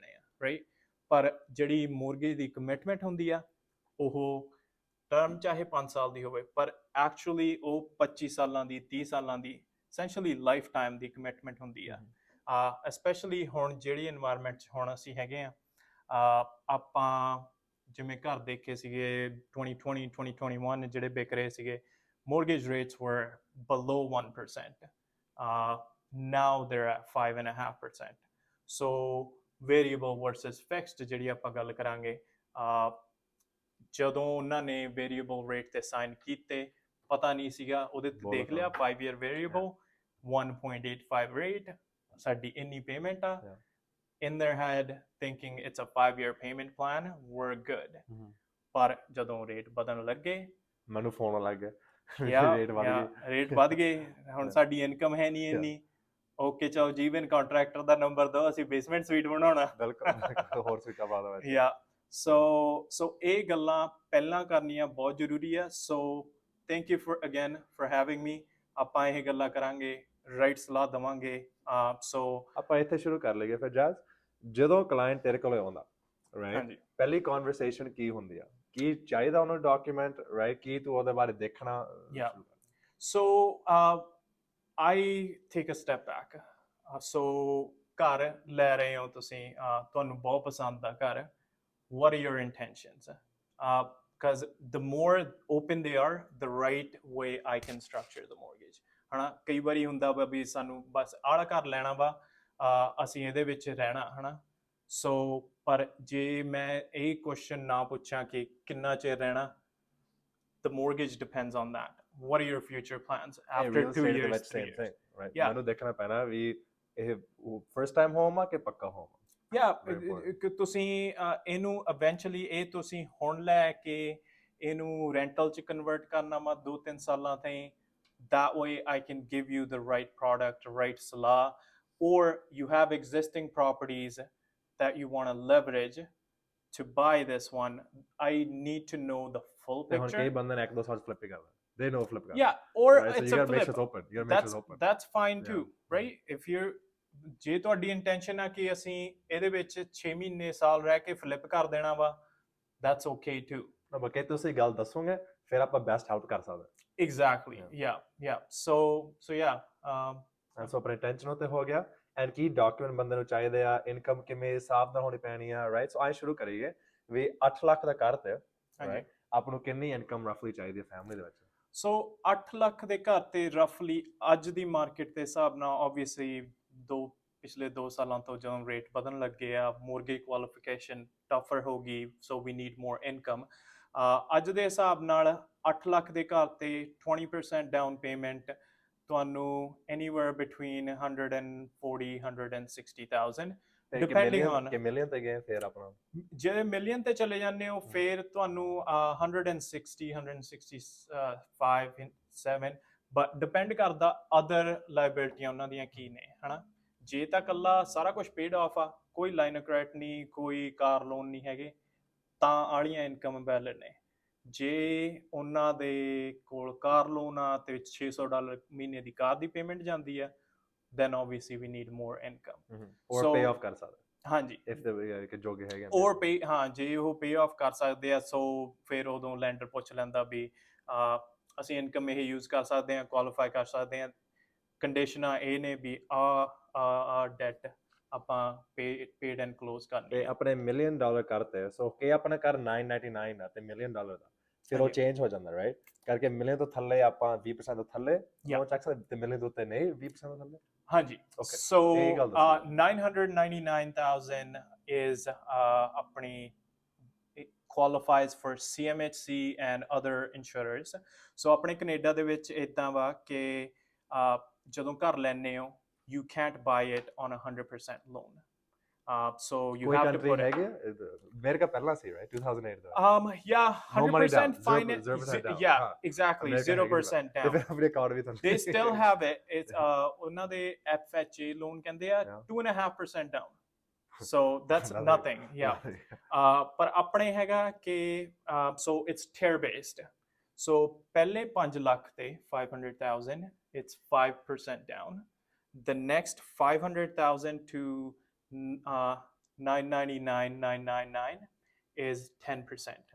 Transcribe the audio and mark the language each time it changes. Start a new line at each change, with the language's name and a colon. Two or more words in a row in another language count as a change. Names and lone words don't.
English: all right
Punjabi: ਪਰ ਜਿਹੜੀ ਮੋਰਗੇਜ ਦੀ ਕਮਿਟਮੈਂਟ ਹੁੰਦੀ ਆ ਉਹ ਟਰਮ ਚਾਹੇ 5 ਸਾਲ ਦੀ ਹੋਵੇ ਪਰ ਐਕਚੁਅਲੀ ਉਹ 25 ਸਾਲਾਂ ਦੀ 30 ਸਾਲਾਂ ਦੀ
English: essentially life time
Punjabi: ਦੀ ਕਮਿਟਮੈਂਟ ਹੁੰਦੀ ਆ especially ਹੁਣ ਜਿਹੜੀ এনवायरमेंट 'ਚ ਹੁਣ ਅਸੀਂ ਹੈਗੇ ਆ ਆਪਾਂ ਜਿਵੇਂ ਘਰ ਦੇਖੇ ਸੀਗੇ 2020 2021 ਜਿਹੜੇ ਵਿਕ ਰਹੇ ਸੀਗੇ
English: mortgage rates were below 1%. Now they're at 5.5%. So variable versus fixed
Punjabi: ਜਿਹੜੀ ਆਪਾਂ ਗੱਲ ਕਰਾਂਗੇ ਜਦੋਂ ਉਹਨਾਂ ਨੇ
English: variable rate
Punjabi: ਤੇ ਸਾਈਨ ਕੀਤੇ ਪਤਾ ਨਹੀਂ ਸੀਗਾ ਉਹਦੇ ਤੇ ਦੇਖ ਲਿਆ
English: 5 year variable 1.85 rate
Punjabi: ਸਾਡੀ ਇੰਨੀ ਪੇਮੈਂਟ ਆ
English: in their head thinking it's a 5 year payment plan we're good
Punjabi: ਪਰ ਜਦੋਂ ਰੇਟ ਵਧਣ ਲੱਗੇ ਮੈਨੂੰ ਫੋਨ ਲੱਗ ਗਿਆ ਰੇਟ ਵੱਧ ਗਏ ਹੁਣ ਸਾਡੀ ਇਨਕਮ ਹੈ ਨਹੀਂ ਇੰਨੀ ਓਕੇ ਚਲੋ ਜੀਵਨ ਕੰਟਰੈਕਟਰ ਦਾ ਨੰਬਰ ਦਿਓ ਅਸੀਂ
English: basement suite
Punjabi: ਬਣਾਉਣਾ ਬਿਲਕੁਲ ਹੋਰ ਸਵੀਟਾਂ ਪਾ ਦੋ so ਇਹ ਗੱਲਾਂ ਪਹਿਲਾਂ ਕਰਨੀਆਂ ਬਹੁਤ ਜ਼ਰੂਰੀ ਆ
English: so thank you for having me
Punjabi: ਆਪਾਂ ਇਹ ਗੱਲਾਂ ਕਰਾਂਗੇ ਰਾਈਟ ਸਲਾਹ ਦਵਾਂਗੇ so ਆਪਾਂ ਇੱਥੇ ਸ਼ੁਰੂ ਕਰ ਲਈਏ ਫਿਰ ਜਸ ਜਦੋਂ ਕਲਾਇੰਟ ਤੇਰੇ ਕੋਲ ਆਉਂਦਾ ਰਾਈਟ ਪਹਿਲੀ ਕਨਵਰਸੇਸ਼ਨ ਕੀ ਹੁੰਦੀ ਆ ਕੀ ਚਾਹੀਦਾ ਉਹਨੂੰ
English: document right
Punjabi: ਕੀ ਤੂੰ ਉਹਦੇ ਬਾਰੇ ਦੇਖਣਾ
English: so I take a step back so
Punjabi: ਘਰ ਲੈ ਰਹੇ ਹੋ ਤੁਸੀਂ ਤੁਹਾਨੂੰ ਬਹੁਤ ਪਸੰਦ ਆ ਘਰ
English: what are your intentions because the more open they are, the right way I can structure the mortgage.
Punjabi: ਹਨਾ ਕਈ ਵਾਰੀ ਹੁੰਦਾ ਵਾ ਵੀ ਸਾਨੂੰ ਬਸ ਆਹ ਘਰ ਲੈਣਾ ਵਾ, ਅਸੀਂ ਇਹਦੇ ਵਿੱਚ ਰਹਿਣਾ, ਹਨਾ। ਸੋ ਪਰ ਜੇ ਮੈਂ ਇਹ ਕੁਐਸਚਨ ਨਾ ਪੁੱਛਾਂ ਕਿ ਕਿੰਨਾ ਚਿਰ ਰਹਿਣਾ,
English: the mortgage depends on that. What are your future plans after 2 years, 3 years? Thing, right? Yeah.
Punjabi: ਮੈਨੂੰ ਦੇਖਣਾ ਪੈਣਾ ਵੀ ਇਹ
English: first time home
Punjabi: ਆ ਕਿ ਪੱਕਾ ਹੋਮ ਆ। ਕਿ ਤੁਸੀਂ ਇਹਨੂੰ eventually ਇਹ ਤੁਸੀਂ ਹੁਣ ਲੈ ਕੇ ਇਹਨੂੰ ਰੈਂਟਲ ਚ ਕਨਵਰਟ ਕਰਨਾ ਵਾ 2-3 ਸਾਲਾਂ ਤਾਈਂ,
English: that way I can give you the right product, right salah, or you have existing properties that you want to leverage to buy this one. I need to know the full picture.
Punjabi: ਹੁਣ ਕਈ ਬੰਦੇ ਨੇ 1-2 ਸਾਲ ਫਲਿੱਪ ਹੀ ਕਰਨਾ,
English: they know flip ਕਰਨਾ, yeah, or right? it's so you a gotta make flip. sure it's open. You gotta make sure it's open. That's fine too, right? If you're
Punjabi: ਜੇ ਤੁਹਾਡੀ ਇੰਟੈਂਸ਼ਨ ਆ ਕਿ ਅਸੀਂ ਇਹਦੇ ਵਿੱਚ 6 ਮਹੀਨੇ ਸਾਲ ਰਹਿ ਕੇ ਫਲਿੱਪ ਕਰ ਦੇਣਾ ਵਾ,
English: that's okay too.
Punjabi: ਨਾ ਬਕੇ ਤੁਸੀਂ ਗੱਲ ਦੱਸੋਗੇ ਫਿਰ ਆਪਾਂ
English: best help
Punjabi: ਕਰ ਸਕਦੇ।
English: Exactly. Yeah. So yeah. and so
Punjabi: ਆਪਣੇ ਇੰਟੈਂਸ਼ਨ ਉਤੇ ਹੋ ਗਿਆ, ਐਂਡ ਕੀ ਡਾਕੂਮੈਂਟ ਬੰਦੇ ਨੂੰ ਚਾਹੀਦੇ ਆ, ਇਨਕਮ ਕਿਵੇਂ ਹਿਸਾਬ ਨਾਲ ਹੋਣੀ ਪੈਣੀ ਆ, ਰਾਈਟ? ਸੋ ਆਏ ਸ਼ੁਰੂ ਕਰੀਏ ਵੀ 8 ਲੱਖ ਦਾ ਘਰ ਤੇ, ਰਾਈਟ? ਆਪ ਨੂੰ ਕਿੰਨੀ
English: income roughly
Punjabi: ਚਾਹੀਦੀ ਹੈ ਫੈਮਿਲੀ ਦੇ ਵਿੱਚ? ਸੋ 8 ਲੱਖ ਦੇ ਘਰ ਤੇ ਰਫਲੀ ਅੱਜ ਦੀ ਮਾਰਕੀਟ ਦੇ ਹਿਸਾਬ ਨਾਲ ਆਬਵੀਅਸਲੀ ਪਿਛਲੇ 2 ਸਾਲਾਂ ਤੋਂ ਜਦੋਂ ਰੇਟ ਵਧਣ ਲੱਗੇ ਆ,
English: mortgage qualification tougher
Punjabi: ਹੋ ਗਈ,
English: so we need more income.
Punjabi: ਅੱਜ ਦੇ ਹਿਸਾਬ ਨਾਲ 8 ਲੱਖ ਦੇ ਘਰ ਤੇ 20%
English: down payment
Punjabi: ਤੁਹਾਨੂੰ
English: anywhere between 140,000-160,000 depending on
Punjabi: ਕਿ ਮਿਲੀਅਨ ਤੇ ਗਏ ਫਿਰ ਆਪਣਾ, ਜੇ ਮਿਲੀਅਨ ਤੇ ਚਲੇ ਜਾਂਦੇ ਹੋ ਫਿਰ ਤੁਹਾਨੂੰ 160-165-7
English: but depend
Punjabi: ਕਰਦਾ
English: other liabilities
Punjabi: ਉਹਨਾਂ ਦੀਆਂ ਕੀ ਨੇ, ਹਨਾ। ਜੇ ਤਾਂ ਇਕੱਲਾ ਸਾਰਾ ਕੁਝ
English: paid off
Punjabi: ਆ, ਕੋਈ
English: line of credit
Punjabi: ਨਹੀਂ, ਕੋਈ
English: car loan
Punjabi: ਨਹੀਂ ਹੈਗੇ, ਤਾਂ ਵਾਲੀਆਂ
English: income valid
Punjabi: ਨੇ। ਜੇ ਉਹਨਾਂ ਦੇ ਕੋਲ
English: car loan
Punjabi: ਆ ਤੇ $600 ਮਹੀਨੇ ਦੀ ਕਾਰ ਦੀ ਪੇਮੈਂਟ ਜਾਂਦੀ ਆ,
English: then obviously we need more income. or pay off
Punjabi: ਕਰ ਸਕਦੇ, ਹਾਂਜੀ,
English: if the
Punjabi: ਕਿ ਜੋਗੇ ਹੈਗੇ,
English: or pay,
Punjabi: ਹਾਂ ਜੇ ਉਹ
English: pay off
Punjabi: ਕਰ ਸਕਦੇ ਆ, ਸੋ ਫਿਰ ਉਦੋਂ ਲੈਂਡਰ ਪੁੱਛ ਲੈਂਦਾ ਵੀ ਅਸੀਂ ਇਨਕਮ ਇਹ ਯੂਜ਼ ਕਰ ਸਕਦੇ ਹਾਂ, ਕੁਆਲੀਫਾਈ ਕਰ ਸਕਦੇ ਹਾਂ। ਕੰਡੀਸ਼ਨਾਂ ਇਹ ਨੇ ਵੀ ਆ ਡੈਟ ਆਪਾਂ
English: paid and close
Punjabi: ਕਰਨੀ ਤੇ ਆਪਣੇ $1 million ਕਰਤੇ, ਸੋ ਕਿ ਆਪਣਾ ਘਰ 999 ਆ ਤੇ $1 million ਦਾ ਫਿਰ ਉਹ ਚੇਂਜ ਹੋ ਜਾਂਦਾ, ਰਾਈਟ? ਕਰਕੇ ਮਿਲੀਅਨ ਤੋਂ ਥੱਲੇ ਆਪਾਂ 20% ਤੋਂ ਥੱਲੇ ਲੋਨ ਚੱਕ ਸਕਦੇ ਤੇ ਮਿਲੀਅਨ ਤੋਂ ਉੱਤੇ ਨਹੀਂ 20% ਤੋਂ ਥੱਲੇ। ਹਾਂਜੀ,
English: so 999,000 is ਆਪਣੀ qualifies for CMHC and other insurers.
Punjabi: So ਆਪਣੇ ਕੈਨੇਡਾ ਦੇ ਵਿੱਚ ਇਦਾਂ ਵਾ ਕਿ ਜਦੋਂ ਘਰ ਲੈਣੇ ਹੋ
English: you can't buy it on 100% loan. So you have to put it.
Punjabi: America ਪਹਿਲਾਂ ਸੀ, right? 2008 ਦਾ।
English: Yeah, 100% finance. Yeah, exactly, 0% down. They still have it. It's
Punjabi: ਉਹਨਾਂ ਦੇ
English: FHA loan
Punjabi: ਕਹਿੰਦੇ ਆ
English: 2.5% down. So that's nothing. Yeah.
Punjabi: ਪਰ ਆਪਣੇ ਹੈਗਾ ਕਿ
English: so it's tier based.
Punjabi: So ਪਹਿਲੇ 5 ਲੱਖ ਤੇ 500,000
English: it's 5% down. The next 500,000 to 999,999 is 10%.